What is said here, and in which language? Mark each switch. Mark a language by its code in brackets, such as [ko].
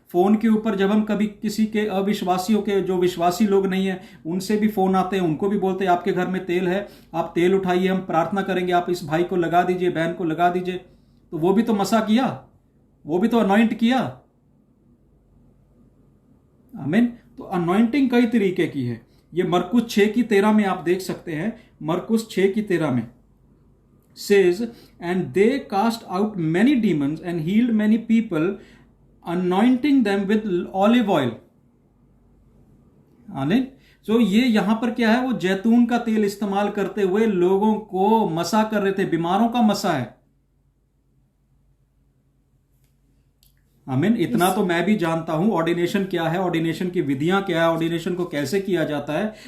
[hi] Phone के ऊपर जब हम कभी किसी के अविश्वासियों के, जो विश्वासी लोग नहीं है, उनसे भी फोन आते हैं, उनको भी बोलते हैं आपके घर में तेल है, आप तेल उठाइए, हम प्रार्थना करेंगे, आप इस भाई को लगा दीजिए, बहन को लगा दीजिए। तो वो भी तो मसा किया, वो भी तो अनॉइंट किया। आमीन। तो अनॉइंटिंग कई तरीके की है। ये मरकुस 6:13 में आप देख सकते हैं। [en] मरकुस 6:13 में says, and they cast out many demons and healed many people, anointing them with olive oil. आमीन। [hi] तो ये यहाँ पर क्या है, वो जैतून का तेल इस्तेमाल करते हुए लोगों को मसा कर रहे थे, बीमारों का मसा है। आमीन। इतना तो मैं भी जानता हूं ऑर्डिनेशन क्या है, ऑर्डिनेशन की विधियां क्या है, ऑर्डिनेशन को कैसे किया जाता है।